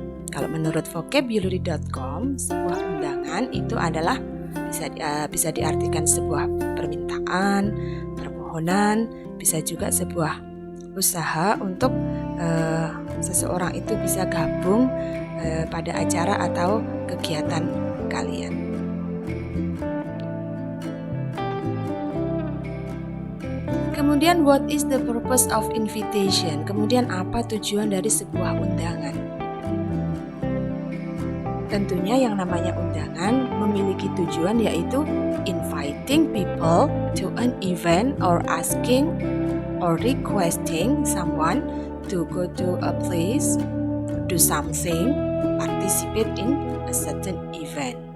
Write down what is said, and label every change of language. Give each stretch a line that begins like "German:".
Indonesian: Kalau menurut vocabulary.com, sebuah undangan itu adalah bisa diartikan sebuah permintaan, permohonan, bisa juga sebuah usaha untuk seseorang itu bisa gabung pada acara atau kegiatan kalian.
English: Kemudian what is the purpose of invitation?
Indonesian: Kemudian apa tujuan dari sebuah undangan? Tentunya yang namanya undangan memiliki tujuan yaitu
English: inviting people to an event or asking or requesting someone to go to a place, do something, participate in a certain event.